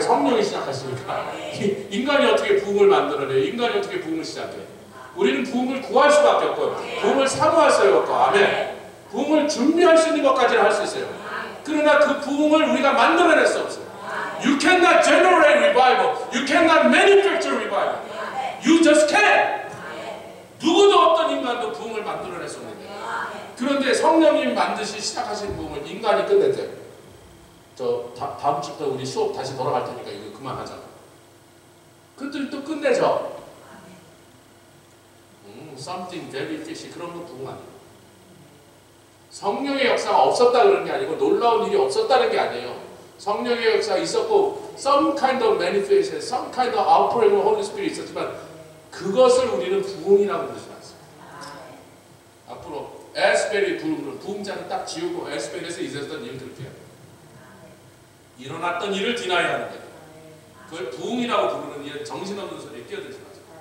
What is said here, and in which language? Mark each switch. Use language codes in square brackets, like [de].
[ko] 성령이 시작하시니까. 인간이 어떻게 부흥을 만들어내요? 인간이 어떻게 부흥을 시작해? 우리는 부흥을 구할 수밖에 없고 부흥을 사모할 수밖에 없고 아멘. 부흥을 준비할 수 있는 것까지는 할 수 있어요. 그러나 그 부흥을 우리가 만들어낼 수 없어요. [en] You cannot generate revival. You cannot manufacture revival. You just can't. [ko] 누구도 어떤 인간도 부흥을 만들어낼 수 없는데 그런데 성령님이 만드시 시작하신 부흥을 인간이 끝냈대요. 저 다음 주부터 우리 수업 다시 돌아갈 테니까 이거 그만하자. 그들이 또 끝내죠. [en] Something very fishy [ko] 그런 거 부흥 아니에요. 성령의 역사가 없었다 그런 게 아니고 놀라운 일이 없었다는 게 아니에요. 성령의 역사가 있었고 [en] some kind of manifestation, some kind of outpouring of Holy Spirit [ko] 있었지만 그것을 우리는 부흥이라고 부르지 않습니다. 앞으로 에스벨이 부흥자는 딱 지우고 에스벨에서 있었던 일을 들게요. 일어났던 일을 디나이 하는 거예요. 그걸 부흥이라고 부르는 이런 정신없는 소리에 끼어들지 마세요.